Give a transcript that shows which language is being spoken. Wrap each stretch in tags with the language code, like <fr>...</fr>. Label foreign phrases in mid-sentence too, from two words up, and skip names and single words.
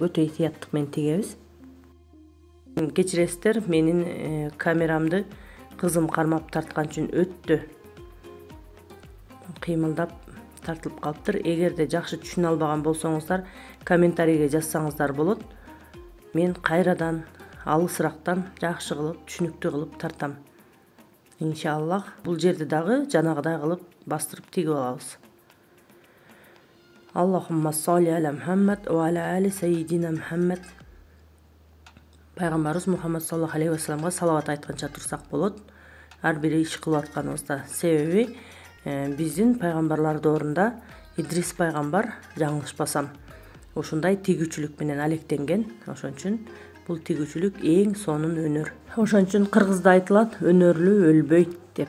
<ky>Өтө этияттык менен тигебиз. Кечиресиздер, менин камерамды кызым кармап тарткан үчүн өтө кыймылдап тартылып калыптыр. Эгерде жакшы түшүнө албаган болсоңуздар, комментарийге жазсаңыздар болот. Мен кайрадан алысырактан жакшы кылып, түшүнүктүү кылып тартам. Иншаллах бул жерди дагы жанагыдай кылып бастырып тигип алабыз.</ky> <ar>اللهم صل على محمد وعلى آل سيدنا محمد.</ar> <ky>Пайгамбарыбыз Мухаммад</ky> <ar>صلى الله عليه وسلم</ar> <ky>салават айтканча турсак болот. Ар бир иш кылып атканыбызда. Себеби биздин пайгамбарлар доорунда Идрис пайгамбар, жаңылышпасам, ушундай тигүүчүлүк менен алектенген. Ошон үчүн бул тигүүчүлүк эң сонун өнөр. Ошон үчүн кыргызда айтылат, өнөрлүү өлбөйт деп.</ky>